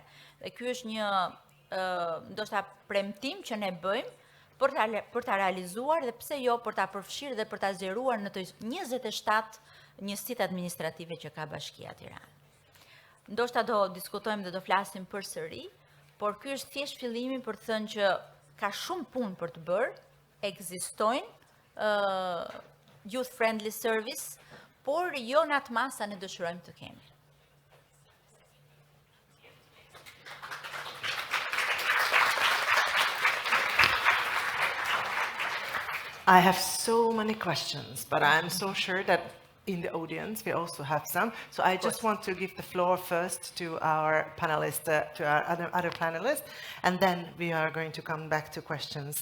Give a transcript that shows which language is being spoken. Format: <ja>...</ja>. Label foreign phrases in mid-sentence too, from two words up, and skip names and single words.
<sq>Dhe ky është një ndoshta premtim që ne bëjmë për ta realizuar dhe pse jo për ta përfshirë dhe për ta zgjeruar në të 27 njësitë administrative që ka Bashkia Tiranë. Ndoshta do diskutojmë dhe do flasim përsëri, por ky është thjesht fillimi për të thënë që ka shumë punë për të bërë, ekzistojnë</sq> <en>youth friendly service,</en> <sq>por jo në atë masë sa ne dëshirojmë të kemi.</sq> <en>I have so many questions, but I'm so sure that in the audience we also have some. So I just want to give the floor first to our panelists, to our other panelists, and then we are going to come back to questions.</en>